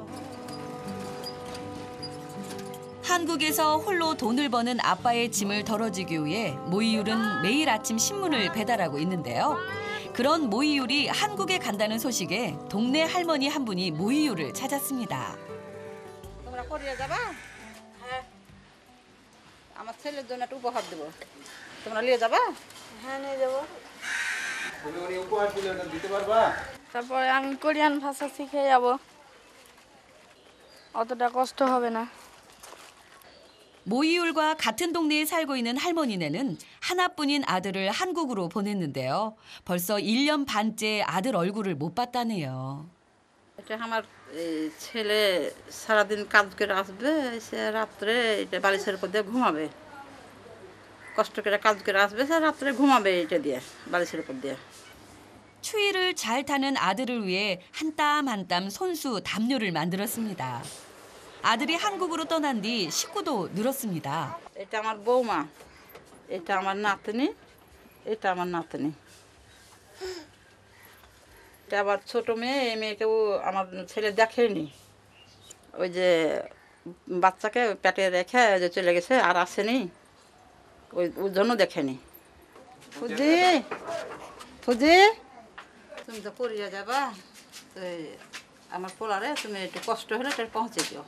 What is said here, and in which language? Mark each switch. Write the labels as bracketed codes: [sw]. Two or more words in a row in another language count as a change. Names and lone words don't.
[ko] 한국에서 홀로 돈을 버는 아빠의 짐을 덜어주기 위해 모이율은 매일 아침 신문을 배달하고 있는데요. 그런 모이율이 한국에 간다는 소식에 동네 할머니 한 분이 모이율을 찾았습니다. [bn] তোমরা কোরিয়া যাবা? হ্যাঁ। আমার ছেলের জন্য একটা উপহার দেব। তোমরা নিয়ে যাবা? হ্যাঁ নিয়ে যাবো তুমি উনি উপহার দিলে ওটা দিতে পারবা? তারপরে আমি কোরিয়ান ভাষা শিখে যাব অতটা কষ্ট হবে না [ko] 모이율과 같은 동네에 살고 있는 할머니네는 하나뿐인 아들을 한국으로 보냈는데요. 벌써 1년 반째 아들 얼굴을 못 봤다네요. [bn] এটা আমার ছেলে সারাদিন কাজ করে আসবে সে রাত্রে এটা বালিশের উপর দিয়ে ঘুমাবে কষ্ট করে কাজ করে আসবে সে রাত্রে ঘুমাবে এটা দিয়ে বালিশের উপর দিয়ে [ko] 추위를 잘 타는 아들을 위해 한 땀 한 땀 손수 담요를 만들었습니다. 아들이 한국으로 떠난 뒤 식구도 늘었습니다. [bn] এটা আমার বৌমা এটা আমার নাতনি এটা আমার নাতনি এটা আবার ছোট মেয়ে এই মেয়েকেও আমার ছেলে দেখেনি ওই যে বাচ্চাকে পেটে রেখে যে চলে গেছে আর আসেনি ওই জন্য দেখেনি ফুজি ফুজি তুমি তো কোরিয়া যাবা তো আমার পোলারে তুমি একটু কষ্ট হলে এটা পৌঁছে দিও